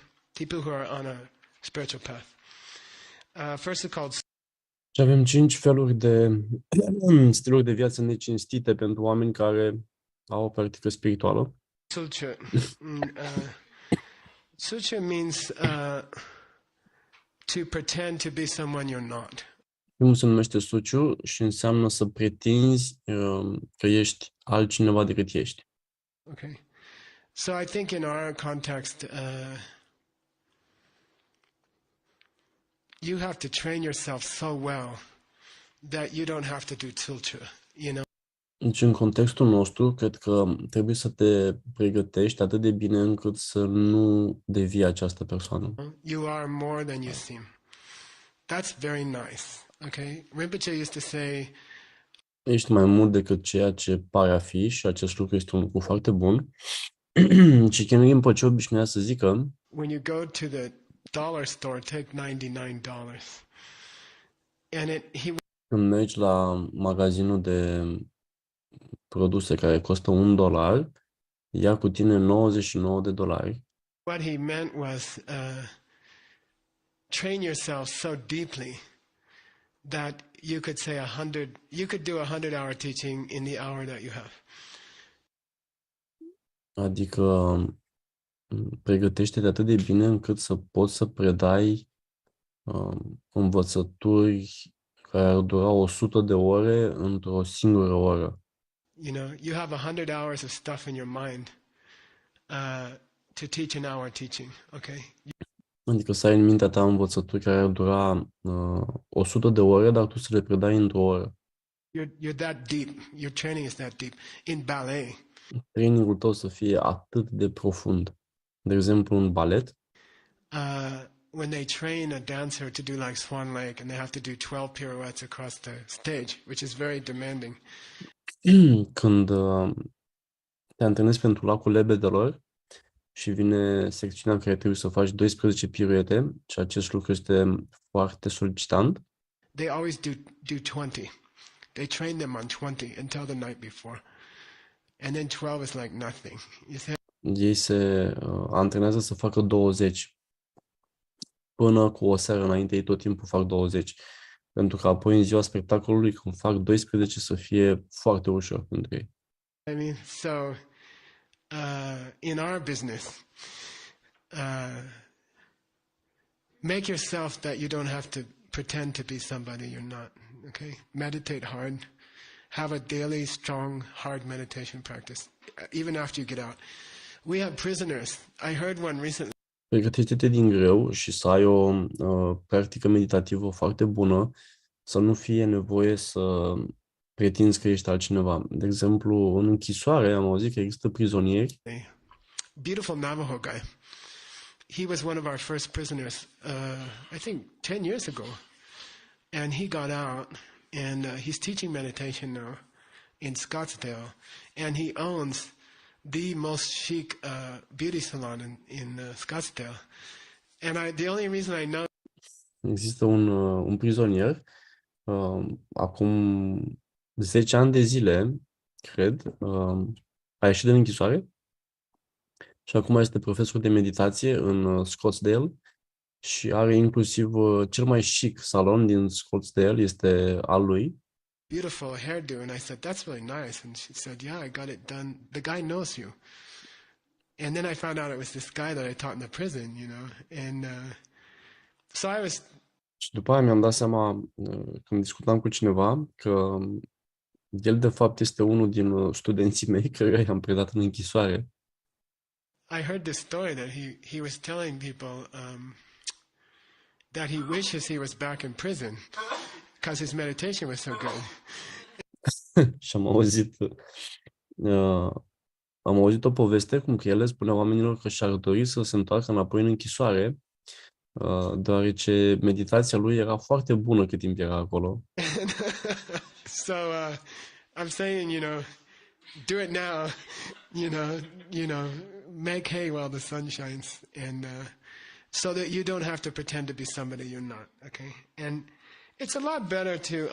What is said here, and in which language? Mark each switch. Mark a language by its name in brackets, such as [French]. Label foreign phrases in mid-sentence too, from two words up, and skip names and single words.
[English] People who are on a spiritual path. First is called... [Romanian] Și avem 5 feluri de stiluri de viață necinstite pentru oameni care au o practică spirituală. [English] Sucha. Sucha means to pretend to be someone you're not. [Romanian] Primul se numește suciu și înseamnă să pretinzi că ești altcineva decât ești. [English] Okay, so I think in our context, you have to train yourself so well that you don't have to do tiltra, you know. [Romanian] Deci, în contextul nostru, cred că trebuie să te pregătești atât de bine încât să nu devii această persoană. [English] You are more than you seem. That's very nice. Okay, Rinpoche used to say, [Romanian] Ești mai mult decât ceea ce pare a fi și acest lucru este un lucru foarte bun. Și Ken Rinpoche obișnuia să zică, [English] when you go to the dollar store, take $99. And he [Romanian] când mergi la magazinul de produse care costă $1, ia cu tine $99. [English] what he meant was train yourself so deeply that you could say you could do 100-hour teaching in the hour that you have. [Romanian] Adică pregătește-te atât de bine încât să poți să predai învățături care ar dura 100 de ore într-o singură oră. [English] You know, you have 100 hours of stuff in your mind to teach an hour teaching, okay? [Romanian] Adică să ai în mintea ta învățături care ar dura 100 de ore, dar tu să le predai într-o oră. [English] You're that deep. Your training is that deep. In ballet, [Romanian] Trainingul tău să fie atât de profund. De exemplu, în balet, [English] when they train a dancer to do like Swan Lake and they have to do 12 pirouettes across the stage, which is very demanding. [Romanian] când te antrenezi pentru lacul lebedelor și vine secțiunea în care trebuie să faci 12 piruete și acest lucru este foarte solicitant, [English] They always do 20. They train them on 20 until the night before. And then 12 is like nothing. You see? [Romanian] ei se antrenează să facă 20. Până cu o seară înainte, ei tot timpul fac 20. Pentru că apoi în ziua spectacolului, când fac 12, să fie foarte ușor pentru ei. [English] I mean, so in our business, make yourself that you don't have to pretend to be somebody you're not. Okay? Meditate hard. Have a daily, strong, hard meditation practice, even after you get out. We have prisoners. I heard one recently. [Romanian] Pregătește-te din greu și să ai o practică meditativă foarte bună, să nu fie nevoie să pretinzi că ești altcineva. De exemplu, în închisoare am auzit că există prizonieri. [English] Beautiful Navajo guy. He was one of our first prisoners, I think 10 years ago. And he got out, and he's teaching meditation now in Scottsdale. And he owns the most chic beauty salon in Scottsdale. And the only reason I know... [Romanian] Există un prizonier, acum 10 ani de zile, cred, a ieșit din închisoare și acum este profesor de meditație în Scottsdale și are inclusiv cel mai chic salon din Scottsdale, este al lui. [English] Beautiful hairdo, and I said, that's really nice. And she said, yeah, I got it done. The guy knows you. And then I found out it was this guy that I taught in the prison, you know. And so I was... [Romanian] Și după aia mi-am dat seama, când discutam cu cineva, că el de fapt este unul din studenții mei care i-am predat în închisoare. [English] I heard this story that he was telling people that he wishes he was back in prison because his meditation was so good. [Romanian] Și am auzit o poveste cum că el le spunea oamenilor că și-ar dori să se întoarcă înapoi în închisoare, deoarece meditația lui era foarte bună cât timp era acolo. [English] So I'm saying, you know, do it now, you know, make hay while the sun shines, and so that you don't have to pretend to be somebody you're not, okay? And it's a lot better to